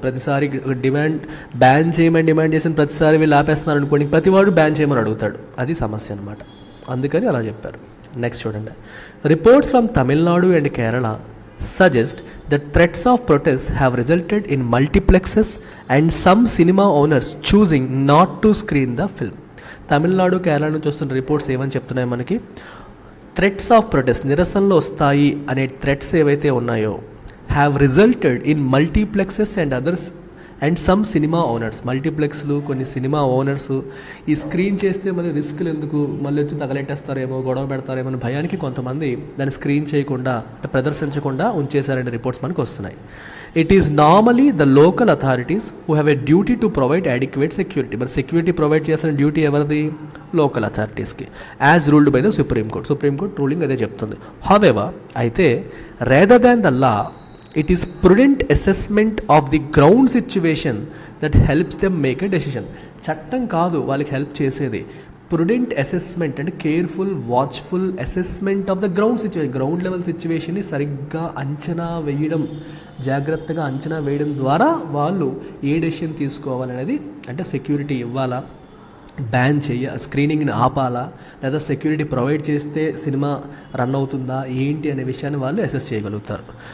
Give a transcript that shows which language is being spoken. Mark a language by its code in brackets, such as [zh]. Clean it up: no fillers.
[te] ప్రతిసారి బ్యాన్ చేయమని డిమాండ్ చేసిన ప్రతిసారి వీళ్ళు ఆపేస్తున్నారు అనుకోండి, ప్రతివాడు బ్యాన్ చేయమని అడుగుతాడు, అది సమస్య అనమాట. అందుకని అలా చెప్పారు. నెక్స్ట్ చూడండి, [en] Reports from Tamil Nadu and Kerala suggest that threats of protests have resulted in multiplexes and some cinema owners choosing not to screen the film. [te] Tamil Nadu, Kerala నుంచి వస్తున్న రిపోర్ట్స్ ఏమని చెప్తున్నాయి మనకి? [en] threats of protest, [te] నిరసనలు వస్తాయి అనే థ్రెట్స్ ఏవైతే ఉన్నాయో [en] Have resulted in multiplexes and others and some cinema owners. [te] మల్టీప్లెక్స్లు, కొన్ని సినిమా ఓనర్స్ ఈ స్క్రీన్ చేస్తే మళ్ళీ రిస్క్లు ఎందుకు, మళ్ళీ వచ్చి తగలెట్టేస్తారేమో, గొడవ పెడతారేమో అని భయానికి కొంతమంది దాన్ని స్క్రీన్ చేయకుండా, అంటే ప్రదర్శించకుండా ఉంచేశారనే రిపోర్ట్స్ మనకు వస్తున్నాయి. [en] It is normally the local authorities who have a duty to provide adequate security. [te] మరి సెక్యూరిటీ ప్రొవైడ్ చేసిన డ్యూటీ ఎవరిది? Local అథారిటీస్కి, [en] As ruled by the supreme court. [te] Supreme Court ruling అదే చెప్తుంది. [en] However, అయితే rather than the law, it is prudent assessment of the ground situation that helps them make a decision. [te] చట్టం కాదు వాళ్ళకి help చేసేది, prudent assessment అంటే [en] Careful watchful assessment of the ground situation. [te] Ground level సిచ్యువేషన్ని సరిగ్గా అంచనా వేయడం, జాగ్రత్తగా అంచనా వేయడం ద్వారా వాళ్ళు ఏ డెసిషన్ తీసుకోవాలనేది, అంటే సెక్యూరిటీ ఇవ్వాలా, బ్యాన్ స్క్రీనింగ్ని ఆపాలా, లేదా సెక్యూరిటీ ప్రొవైడ్ చేస్తే సినిమా రన్ అవుతుందా ఏంటి అనే విషయాన్ని వాళ్ళు అసెస్ చేయగలుగుతారు.